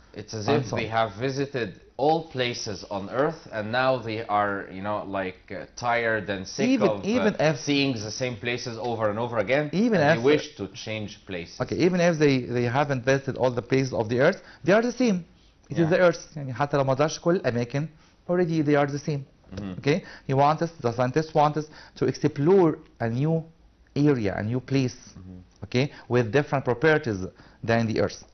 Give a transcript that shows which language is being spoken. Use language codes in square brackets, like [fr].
[en] It's as if they have visited all places on Earth and now they are, tired and sick of seeing the same places over and over again. Even and they wish to change places. Okay, even if they haven't visited all the places of the Earth, they are the same. It is the Earth. [ar] يعني حتى لو ما زارش كل الأماكن, [en] already they are the same. Okay, the scientists want us to explore a new area, a new place. Okay, with different properties than the Earth.